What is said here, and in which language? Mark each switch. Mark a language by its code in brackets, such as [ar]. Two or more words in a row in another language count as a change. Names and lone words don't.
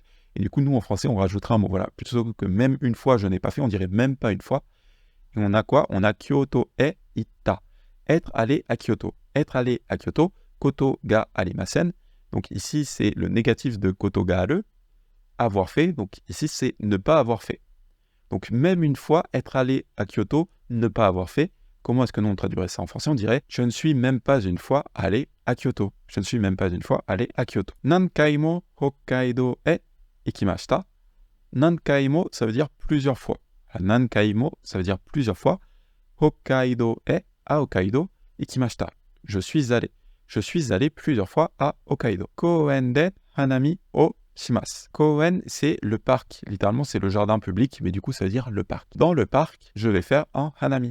[fr] Et du coup, nous en français, on rajoutera un mot. Voilà. Plutôt que même une fois, je n'ai pas fait, on dirait même pas une fois. Et on a quoi? On a [ja] 京都 へ いた. [fr] Être allé à Kyoto. Être allé à Kyoto. [ja] こと が ありません. [fr] Donc ici, c'est le négatif de [ja] こと が ある. [fr] Avoir fait. Donc ici, c'est ne pas avoir fait. Donc même une fois, être allé à Kyoto, ne pas avoir fait. Comment est-ce que nous on traduirait ça en français? On dirait « Je ne suis même pas une fois allé à Kyoto ». Je ne suis même pas une fois allé à Kyoto. [ja] 何回 も 北海道 へ 行きました. 何回 も, [fr] ça veut dire plusieurs fois. [ja] 何回 も, [fr] ça veut dire plusieurs fois. Hokkaido e à Hokkaido ikimashita. Je suis allé. Je suis allé plusieurs fois à Hokkaido. [ja] 公園 で 花見 を します. [fr] Koen, c'est le parc. Littéralement, c'est le jardin public, mais du coup, ça veut dire le parc. Dans le parc, je vais faire un hanami.